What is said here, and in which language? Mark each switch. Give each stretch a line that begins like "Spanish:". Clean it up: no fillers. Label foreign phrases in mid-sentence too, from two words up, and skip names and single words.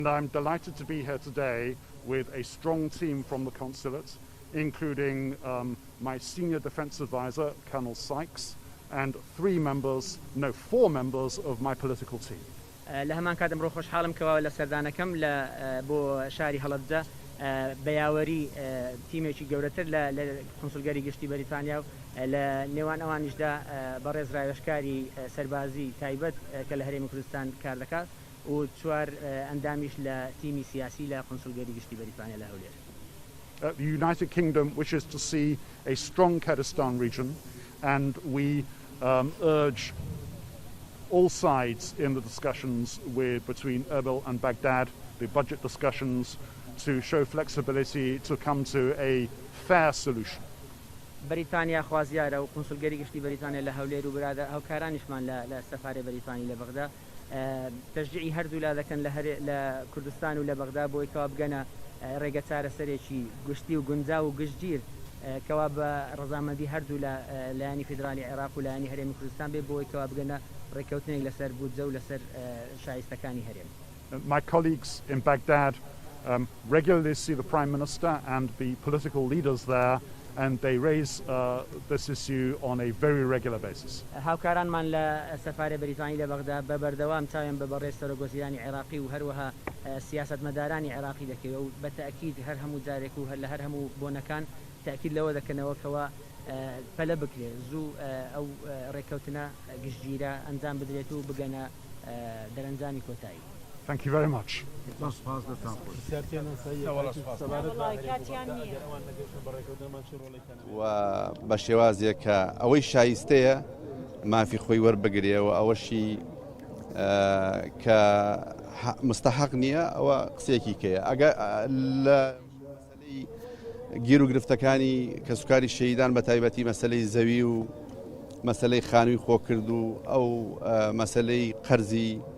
English: I'm delighted to be here today with a strong team from the consulate, including my senior defence advisor, Colonel Sykes, and 4 members of my political team.
Central Kurdish: لهمان کاتم رو خوشحالم که ولی سردانکم لبو شهری هەڵەبجە بەیاوەری تیمێکی گەورەتر لە کۆنسوڵگەری گشتی بەریتانیا و لە نێوان ئەوانیشدا بەڕێز ڕایۆشکاری سەربازی تایبەت کە لە هەرێمی کوردستان کار دەکات و 4 ئەندامیش لە تیمی سیاسی لە کۆنسوڵگەری گشتی بەریتانیا لە هەولێر.
English: The United Kingdom wishes to see a strong Kurdistan region, and we urge all sides in the discussions between Erbil and Baghdad, the budget discussions, to show flexibility to come to a fair solution.
Central Kurdish: بەریتانیا خوازیارە و کۆنسوڵگەری گشتی بەریتانیا لە هەولێر و برادە هاوکارانیشمان لە سەفارەی بەریتانی لە بەغدا تەشجیعی هەردوو لا دەکەن لە کوردستان و لە بەغدا بۆی کەوا بگەنە ڕێگە چارەسەرێکی گشتی و گونجاو و گشتگیر کەوا بە ڕەزامەندی هەردوو لە لایەنی فیدرالی عێراق و لایەنی هەرێمی کوردستان بێ بۆی کەوا بگەنە ڕێککەوتنێک لەسەر بودجە و لەسەر شایستەکانی هەرێم.
English: My colleagues in Baghdad regularly see the Prime Minister and the political leaders there, and they raise this issue on a very regular basis.
Central Kurdish: هاوکارانمان لە سەفارەی بەریتانی لە بەغدا بە بەردەوام چاویان بە بەڕێز سەرۆکوەزیرانی عێراقی و هەروەها سیاسەتمەدارانی عێراقی دەکەوێت و بە تەئکید هەر هەموو جارێک و لە هەر هەموو بۆنەکان تەئکید لەوە دەکەنەوە کەوا پەلە بکرێت زوو ئەو ڕێککەوتنە گشتگیرە ئەنجام بدرێت و بگەنە دەرەنجامی کۆتایی.
English: Thank you very much.
Central Kurdish: و بە شێوازێک کە ئەوەی شایستەیە مافی خۆی وەربگرێ و ئەوەشی کە مستحق نییە ئەوە قسێکی کەیە لە مەسەلەی گیر و گرفتەکانی کەسوکاری شەهیدان بە تایبەتی مەسەلەی زەوی و مەسەلەی خانووی خۆکرد و ئەو مەسەلەی قەرزی